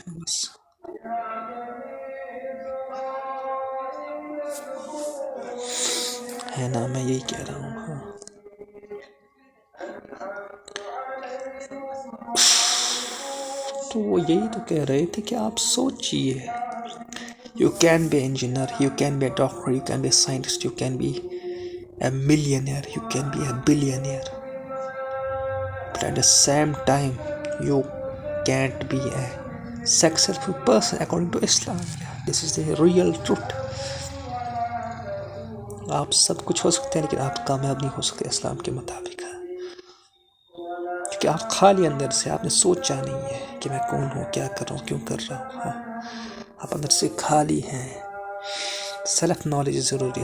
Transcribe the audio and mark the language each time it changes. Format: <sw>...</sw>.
<ur>بس ہے نا، میں یہی کہہ رہا ہوں. ہاں. تو وہ یہی تو کہہ رہے تھے کہ آپ سوچیے.</ur> <en>You can be engineer, you can be a doctor, you can be a scientist, you can be a millionaire, you can be a billionaire. But at the same time, you can't be a successful person according to Islam. This is the real truth.</en> <ur>آپ سب کچھ ہو سکتے ہیں لیکن آپ کامیاب نہیں ہو سکتے اسلام کے مطابق. کیونکہ آپ خالی اندر سے، آپ نے سوچا نہیں ہے کہ میں کون ہوں، کیا کر رہا ہوں، کیوں کر رہا ہوں. ہاں. آپ اندر سے خالی ہیں. سیلف نالج ضروری ہے.</ur>